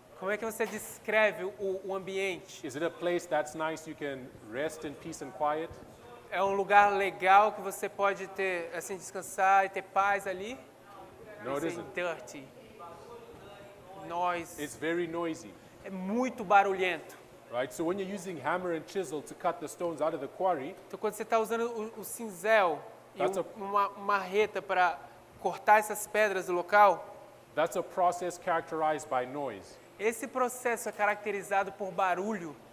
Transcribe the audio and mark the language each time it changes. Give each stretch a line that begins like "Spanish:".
Portuguese: Como é que você descreve o ambiente?
English: Is it a place that's nice you can rest in peace and quiet?
Portuguese: É um lugar legal que você pode ter, assim, descansar e ter paz ali?
English: No, it It's isn't. dirty. Noise. It's very noisy,
Portuguese: É muito barulhento.
English: right? So when you're using hammer and chisel to cut the stones out of the quarry,
Portuguese: Então, quando você está usando o cinzel e
English: That's
Portuguese: uma marreta para cortar essas pedras do local,
English: that's a process characterized by noise.
Portuguese: esse processo é caracterizado por barulho.